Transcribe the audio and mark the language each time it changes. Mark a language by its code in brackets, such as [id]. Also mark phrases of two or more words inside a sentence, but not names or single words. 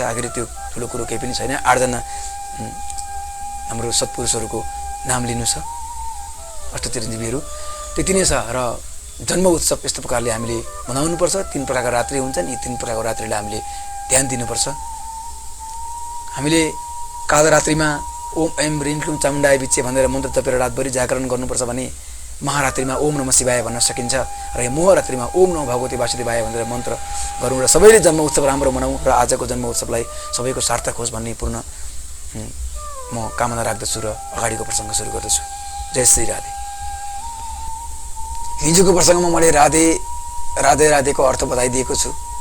[ne] आखिर त्यो ठुलो कुरो केही पनि छैन। 8 जना हाम्रो सत्पुरुषहरूको नाम लिनु छ, अष्ट चिरञ्जीवीहरू, त्यति नै छ। र जन्म उत्सव यस्तो प्रकारले हामीले मनाउनुपर्छ। 3 प्रकारका रात्रि हुन्छन्, यी 3 प्रकारको रात्रिलाई हामीले ध्यान दिनुपर्छ। हामीले कालो रात्रिमा [sa] ओम ऐं ह्रीं क्लीं चामुण्डाय विच्चे [ne] भनेर मन्त्र जपेर रातभरि जागरण गर्नुपर्छ भने महारात्रिमा [sa] ओम नमः शिवाय [ne] भन्न सकिन्छ। र यो मोहरात्रिमा [sa] ओम नमः भगवते वासुदेवाय [ne] भनेर मन्त्र गरौँ र सबैले जन्म उत्सव राम्रो मनाउँ र आजको जन्म उत्सवलाई सबैको सार्थक होस् भन्ने पूर्ण म कामना राख्दछु र अगाडिको प्रसङ्ग सुरु गर्दछु। जय श्री राधे। हिजोको प्रसङ्गमा मैले राधे राधे राधेको अर्थ बताइदिएको छु।